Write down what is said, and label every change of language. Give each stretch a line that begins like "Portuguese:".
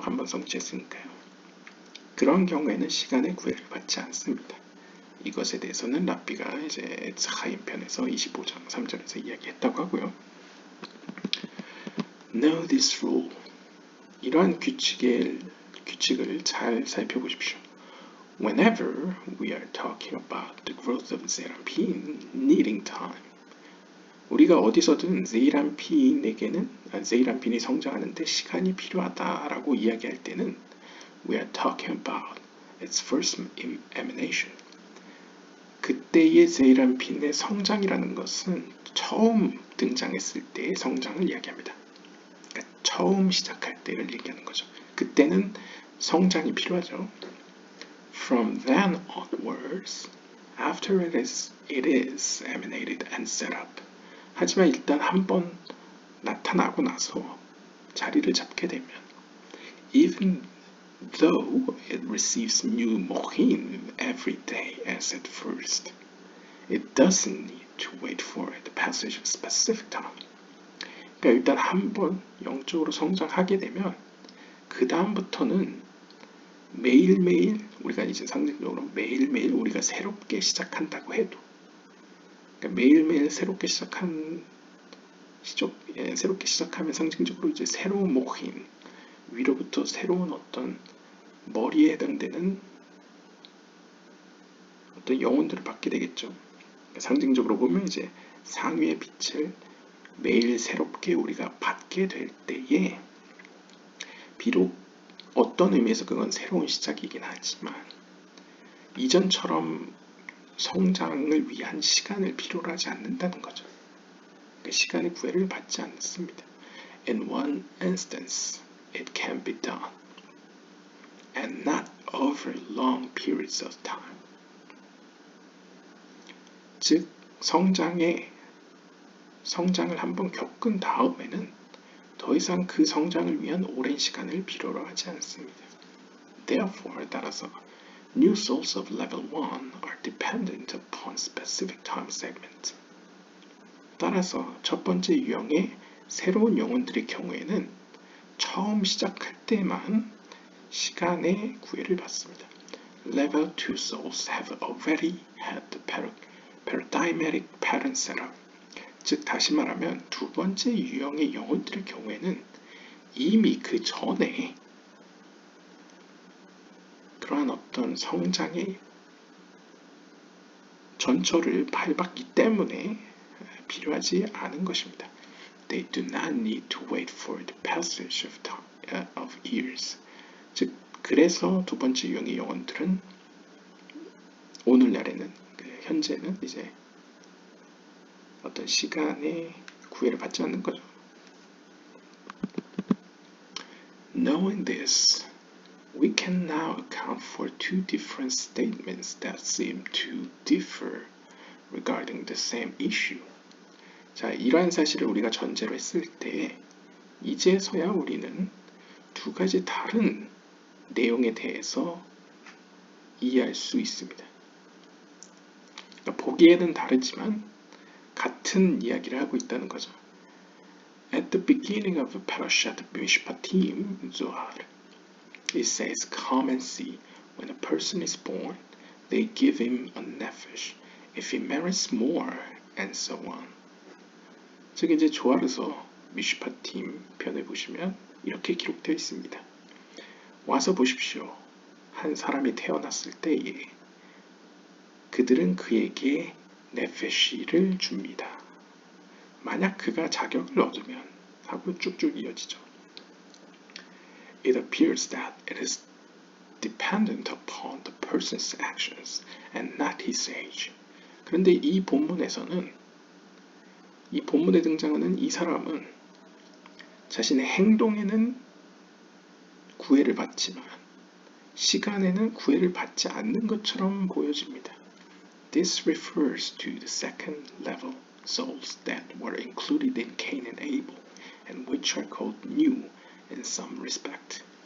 Korean: 한번 성취했으니까요. 그런 경우에는 시간의 구애를 받지 않습니다. 이것에 대해서는 랍비가 이제 에츠하임 편에서 25장 3절에서 이야기했다고 하고요.
English: Know this rule.
Korean: 이러한 규칙을 잘 살펴보십시오.
English: Whenever we are talking about the growth of Zeranpin needing time,
Korean: 우리가 어디서든 제이란핀이 성장하는데 시간이 필요하다라고 이야기할 때는
English: we are talking about its first emanation.
Korean: 그때의 제이란핀의 성장이라는 것은 처음 등장했을 때의 성장을 이야기합니다. 그러니까 처음 시작할 때를 얘기하는 거죠. 그때는 성장이 필요하죠.
English: From then onwards, after it is emanated and set up.
Korean: 하지만 일단 한번 나타나고 나서 자리를 잡게 되면
English: even though it receives new mohin every day as at first, it doesn't need to wait for the passage of specific time.
Korean: 그러니까 일단 한번 영적으로 성장하게 되면 그 다음부터는 매일매일 우리가 이제 상징적으로 매일매일 우리가 새롭게 시작한다고 해도 그러니까 매일매일 새롭게 시작하면 상징적으로 이제 새로운 모힌 위로부터 새로운 어떤 머리에 해당되는 어떤 영혼들을 받게 되겠죠. 상징적으로 보면 이제 상위의 빛을 매일 새롭게 우리가 받게 될 때에 비록 어떤 의미에서 그건 새로운 시작이긴 하지만 이전처럼 성장을 위한 시간을 필요로 하지 않는다는 거죠. 그러니까 시간의 구애를 받지 않습니다.
English: In one instance, it can be done, and not over long periods of time.
Korean: 즉, 성장을 한번 겪은 다음에는 더 이상 그 성장을 위한 오랜 시간을 필요로 하지 않습니다.
English: Therefore,
Korean: 따라서
English: new souls of level 1 are dependent upon specific time segment.
Korean: 따라서 첫 번째 유형의 새로운 영혼들의 경우에는 처음 시작할 때만 시간의 구애를 받습니다.
English: Level 2 souls have already had the paradigmatic pattern set up.
Korean: 즉 다시 말하면 두 번째 유형의 영혼들의 경우에는 이미 그 전에 그러한 어떤 성장의 전철을 밟았기 때문에 필요하지 않은 것입니다.
English: They do not need to wait for the passage of years.
Korean: 즉 그래서 두 번째 유형의 영혼들은 오늘날에는 현재는 이제 어떤 시간의 구애를 받지 않는 거죠.
English: Knowing this, we can now account for two different statements that seem to differ regarding the same issue.
Korean: 자, 이러한 사실을 우리가 전제로 했을 때 이제서야 우리는 두 가지 다른 내용에 대해서 이해할 수 있습니다. 그러니까 보기에는 다르지만 같은 이야기를 하고 있다는 거죠.
English: At the beginning of the Parashat Mishpatim, Zohar, it says, "Come and see. When a person is born, they give him a nefesh. If he marries more, and so on."
Korean: 즉 이제 조하르서 미슈파팀 편에 보시면 이렇게 기록되어 있습니다. 와서 보십시오. 한 사람이 태어났을 때에 그들은 그에게 네페시를 줍니다. 만약 그가 자격을 얻으면 하고 쭉쭉 이어지죠.
English: It appears that it is dependent upon the person's actions and not his age.
Korean: 그런데 이 본문에 등장하는 이 사람은 자신의 행동에는 구애를 받지만 시간에는 구애를 받지 않는 것처럼 보여집니다.
English: This refers to the second level souls that were included in Cain and Abel, and which are called new in some respect.